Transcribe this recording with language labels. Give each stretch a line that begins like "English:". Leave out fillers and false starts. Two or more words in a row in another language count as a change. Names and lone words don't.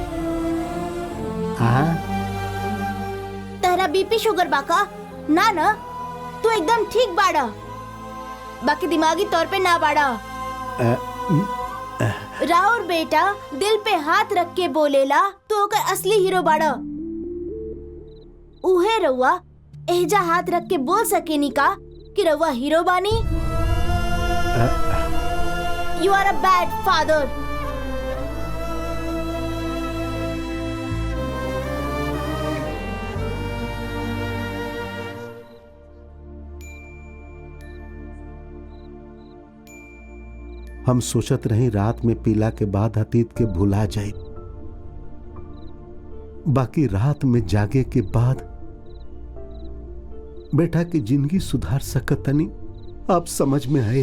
Bhojpuri: तेरा
English: BP sugar
Bhojpuri: बाका ना ना, तू एकदम ठीक बाड़ा, बाकी दिमागी तौर पे ना बाड़ा। राउर बेटा दिल पे हाथ रख के बोलेला तो ओकर असली हीरो बाड़ा। उहे रउआ एजा हाथ रख के बोल सकेनी का कि रउआ हीरो बानी।
English: You are a bad father.
Bhojpuri: हम सोचत रही रात में पीला के बाद अतीत के भुला जाए, बाकी रात में जागे के बाद बेटा की जिंदगी सुधार सकतनी आप समझ में आए।